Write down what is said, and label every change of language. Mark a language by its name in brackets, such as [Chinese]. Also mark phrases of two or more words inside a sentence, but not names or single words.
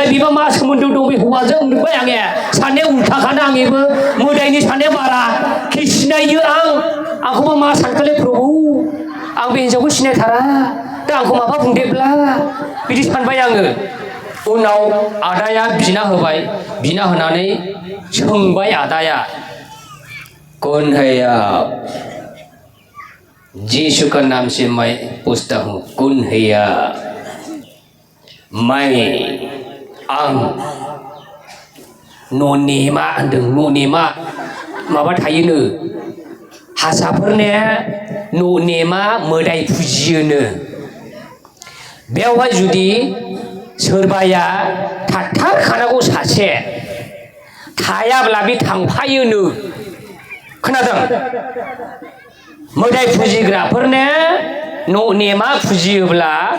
[Bodo] बिबा मा सोमोन्दो दं बे हौवाजों नुबाय आङो साननाया उल्थाखाना आंनिबो मोदायनि साननाया बारा कि सिनायो आंखौबा मा सानखालै प्रभु आं बे हिनजावखौ सिनायथारा दा आंखौ माबा बुंदेब्ला बिदि सानबाय आङो उनाव आदाया बिना होनानै सोंबाय आदाया [Hindi] कौन है आप यीशु का नाम से मैं पूछता हूँ कौन है आप [Bodo] आं ननेमा होनदों ननेमा माबा थायोनो हारसाफोरने ननेमा मोदाय फुजियोनो बेवहाय जुदि सोरबाया थाथारखानांगौ सासे थायाब्ला बे थांफायोनो खोनादों मोदाय फुजिग्राफोरने ननेमा फुजियोब्ला